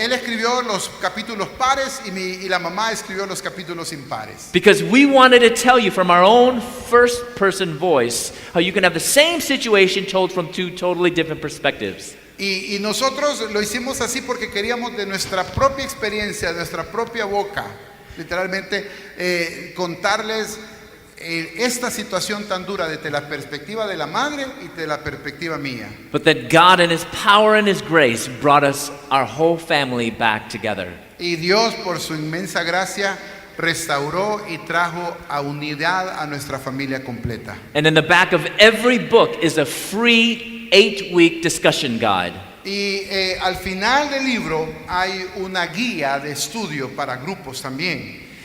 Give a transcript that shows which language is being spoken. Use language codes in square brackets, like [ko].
[es] Él escribió los capítulos pares y la mamá escribió los capítulos impares. [en] Because we wanted to tell you from our own first person voice how you can have the same situation told from two totally different perspectives. [es] Y nosotros lo hicimos así porque queríamos de nuestra propia experiencia, de nuestra propia boca, literalmente, contarles esta situación tan dura desde la perspectiva de la madre y de la perspectiva mía. [en] But that God in His power and His grace brought us, our whole family, back together. [es] Y Dios, por su inmensa gracia, restauró y trajo a unidad a nuestra familia completa. [en] And in the back of every book is a free 8-week discussion guide. [es] Y al final del libro hay una guía de estudio para grupos también.